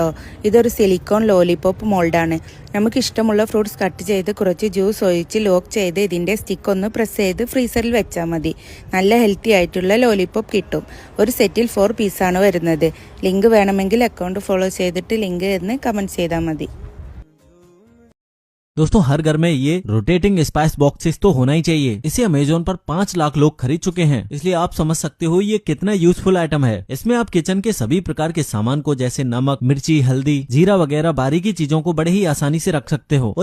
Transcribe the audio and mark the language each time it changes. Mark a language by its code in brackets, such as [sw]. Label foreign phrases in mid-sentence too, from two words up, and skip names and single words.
[ml] ഇതൊരു [en] silicone lollipop mould. [ml] നമുക്ക് ഇഷ്ടമുള്ള [en] fruits cut [ml] ചെയ്ത് കുറച്ച് ജ്യൂസ് ഒഴിച്ച് ലോക്ക് ചെയ്ത് ഇതിൻ്റെ സ്റ്റിക്ക് ഒന്ന് പ്രസ് ചെയ്ത് ഫ്രീസറിൽ വെച്ചാൽ മതി. നല്ല ഹെൽത്തി ആയിട്ടുള്ള ലോലിപോപ്പ് കിട്ടും. ഒരു സെറ്റിൽ 4 പീസാണ് വരുന്നത്. ലിങ്ക് വേണമെങ്കിൽ [en] account follow [ml] ചെയ്തിട്ട് ലിങ്ക് എന്ന് കമൻറ്റ് ചെയ്താൽ മതി. [hi] दोस्तों हर घर में ये [en] rotating spice boxes [hi] तो होना ही चाहिए. इसे अमेजोन पर 5 लाख लोग खरीद चुके हैं, इसलिए आप समझ सकते हो ये कितना [en] useful item [hi] है. इसमें आप किचन के सभी प्रकार के सामान को जैसे नमक, मिर्ची, हल्दी, जीरा वगैरह बारीकी चीजों को बड़े ही आसानी से रख सकते हो.